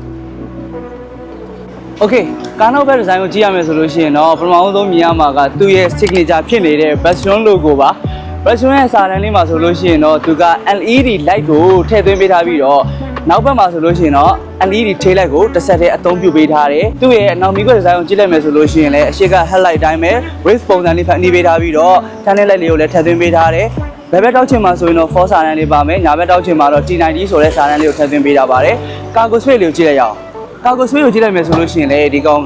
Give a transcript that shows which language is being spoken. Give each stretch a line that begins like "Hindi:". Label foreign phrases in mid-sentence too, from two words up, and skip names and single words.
Burmese: Okay ကားနောက်ဘက်ဒီဇိုင်းကိုကြည့်ရမယ်ဆိုလို့ရှိရင်တော့ပထမဆုံးမြင်ရမှာကသူ့ရဲ့ signature ဖြစ်နေတဲ့ Passion logo ပါ Passion ရဲ့စာတန်းလေးမှာဆိုလို့ရှိရင်တော့သူက
English: LED light
Burmese: ကိုထည့်သွင်းပေးထားပြီးတော့နောက်ဘက်မှာဆိုလို့ရှိရင်တော့
English: LED tail light
Burmese: ကိုတစ်ဆက်တည်းအသုံး ပြုပေးထားတယ်သူ့ရဲ့နောက်မီးခွက်ဒီဇိုင်းကိုကြည့်လိုက်မယ်ဆိုလို့ရှိရင်လည်းအရှိက headlight တိုင်းပဲ wave ပုံစံလေးဖန်တီးပေးထားပြီးတော့
English: channel light
Burmese: လေးကိုလည်းထည့်သွင်းပေးထားတယ်ဘယ်ဘက်တောက်ချင်မှာဆိုရင်တော့ 4 စာတန်းလေးပါမယ်ညာဘက်တောက်ချင်မှာတော့ T90 ဆိုတဲ့စာတန်းလေးကိုထည့်သွင်းပေးထားပါတယ်
English: cargo space
Burmese: လေးကိုကြည့်လိုက်ရအောင်ကာကိုဆွေးကိုကြည့်လိုက်မယ်ဆိုလို့ရှိရင်လေဒီကောင်က